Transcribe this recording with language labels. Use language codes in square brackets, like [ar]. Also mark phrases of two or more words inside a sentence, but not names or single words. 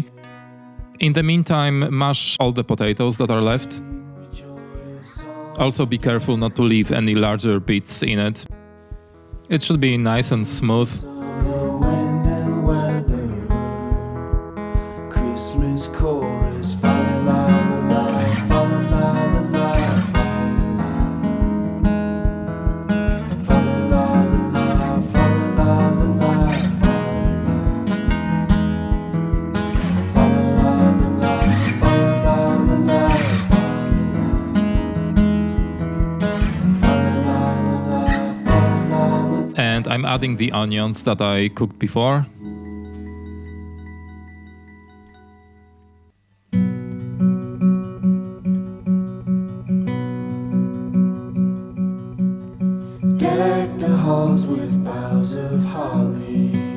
[en] In the meantime, mash all the potatoes that are left. Also be careful not to leave any larger bits in it. It should be nice and smooth. The wind and weather, Christmas chorus, fa la la la, fa la la la la, fa la la la, fa la la la la, fa la la la, fa la la la la, fa la la la. And I'm adding the onions that I cooked before. Deck the halls with boughs of holly.